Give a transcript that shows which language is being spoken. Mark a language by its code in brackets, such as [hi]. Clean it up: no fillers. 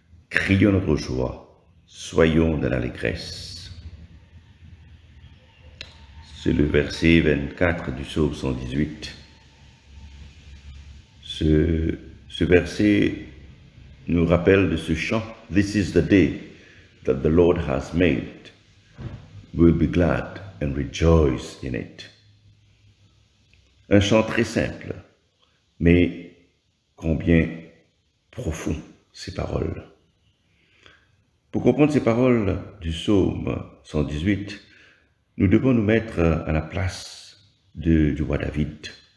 [fr] Crions notre joie, soyons dans l'allégresse. C'est le verset 24 du psaume 118. Ce verset nous rappelle de ce chant. [en] This is the day that the Lord has made. We'll be glad and rejoice in it. [fr] Un chant très simple, mais combien profond ces paroles. Pour comprendre ces paroles du psaume 118, nous devons nous mettre à la place du roi David.